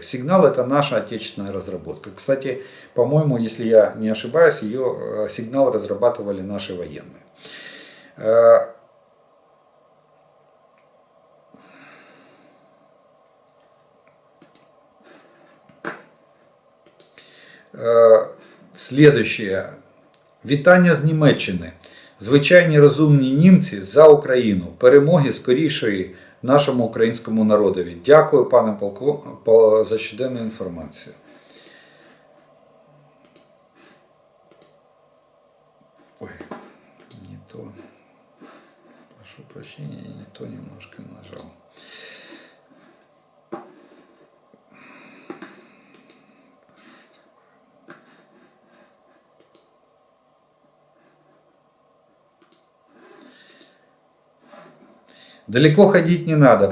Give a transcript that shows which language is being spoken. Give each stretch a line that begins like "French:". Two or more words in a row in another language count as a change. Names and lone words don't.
Russian: Сигнал — это наша отечественная разработка. Кстати, по-моему, если я не ошибаюсь, ее сигнал разрабатывали наши военные. Следующее.
Ukrainian: Вітання з Німеччини. Звичайні розумні німці за Україну. Перемоги скорішої нашому українському народові. Дякую, пане полку, за щоденну інформацію.
Russian: Ой, не то. Прошу прощения, я не то немножко нажал. Далеко ходить не надо.